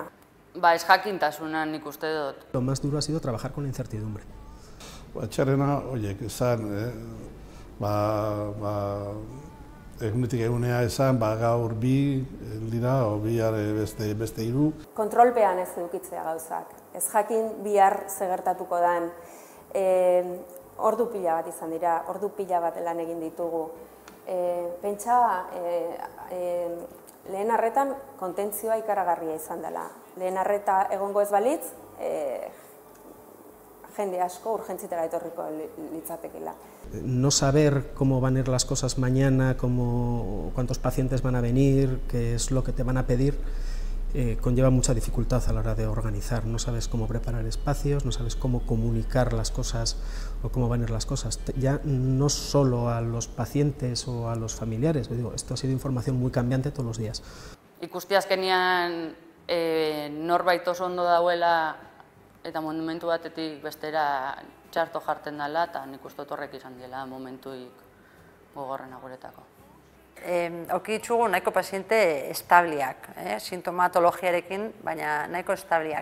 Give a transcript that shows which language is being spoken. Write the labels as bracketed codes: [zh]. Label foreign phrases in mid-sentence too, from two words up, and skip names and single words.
[eu] Ez jakintasuna nik uste dut. [es] Lo más duro ha sido trabajar con la incertidumbre. [eu] Txarrena, esan, egunetik egunea esan, gaur 2 dira, o bihar beste 3. Kontrolpean ez edukitzea gauzak. Ez jakin bihar zegertatuko dan. Ordu pila bat izan dira, ordu pila bat lan egin ditugu. Pentsa, lehen arretan kontentzioa ikaragarria izan dela. Lehen arreta egongo ez balitz, jende asko urgentzitara etorriko litzatekeela. [es] No saber cómo van a ir las cosas mañana, cuántos pacientes van a venir, qué es lo que te van a pedir, conlleva mucha dificultad a la hora de organizar. No sabes cómo preparar espacios, no sabes cómo comunicar las cosas o cómo van a ir las cosas. Ya no solo a los pacientes o a los familiares, digo, esto ha sido información muy cambiante todos los días. [eu] Ikusti azkenean norbait oso ondo dauela eta momentu batetik bestera txarto jarten dela, eta nik uste dut horrek izan dela momentuik gogorrena guretako. Aukitzugu nahiko paziente establiak, sintomatologiarekin, baina nahiko establiak.